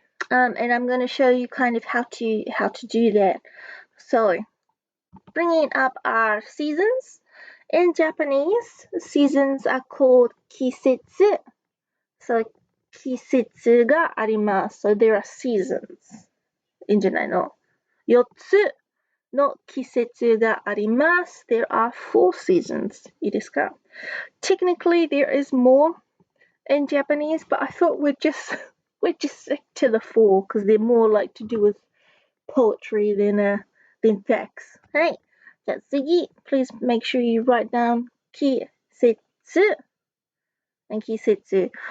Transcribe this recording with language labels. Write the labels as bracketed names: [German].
[English] And I'm going to show you kind of how to do that. So, bringing up our seasons. In Japanese, seasons are called kisetsu. So, [Japanese] 季節があります。 [English] So there are seasons. [Japanese] いいんじゃないの ?4 つの季節があります。 [English] There are 4 seasons. [Japanese] いいですか [English] Technically, there is more in Japanese, but I thought we'd just stick to the 4 because they're more like to do with poetry than facts. [Japanese] はい。じゃあ次、 [English] please make sure you write down 季節 and kisetsu.